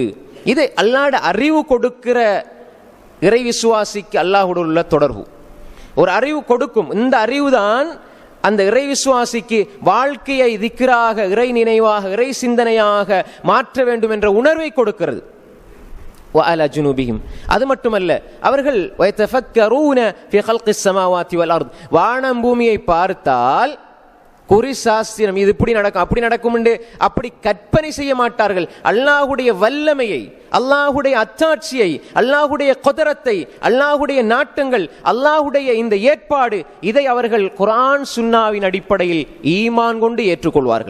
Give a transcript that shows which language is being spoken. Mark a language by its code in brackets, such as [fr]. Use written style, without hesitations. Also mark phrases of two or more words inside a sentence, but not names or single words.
[ta] இது அல்லாஹ்வுடைய அறிவு கொடுக்கிற இறை விசுவாசிக்கு அல்லாஹ்வோடு உள்ள தொடர்பு. ஒரு அறிவு கொடுக்கும், இந்த அறிவுதான் அந்த இறை விசுவாசிக்கு வாழ்க்கையை திக்ராக, இறை நினைவாக, இறை சிந்தனையாக மாற்ற வேண்டும் என்ற உணர்வை கொடுக்கிறது. [ar] وعلى جنوبهم, [ta] அது மட்டுமல்ல, அவர்கள் [ar] ويتفكرون في خلق السماوات والارض, [ta] வானம் பூமியை பார்த்தால் குறி சாஸ்திரம் இது இப்படி நடக்கும் அப்படி நடக்கும் என்று அப்படி கற்பனை செய்ய மாட்டார்கள். அல்லாஹ்வுடைய வல்லமையை, அல்லாஹ்வுடைய அத்தாட்சியை, அல்லாஹ்வுடைய குதரத்தை, அல்லாஹ்வுடைய நாட்டங்கள், அல்லாஹ்வுடைய இந்த ஏற்பாடு, இதை அவர்கள் குர்ஆன் சுன்னாவின் அடிப்படையில் ஈமான் கொண்டு ஏற்றுக்கொள்வார்கள்.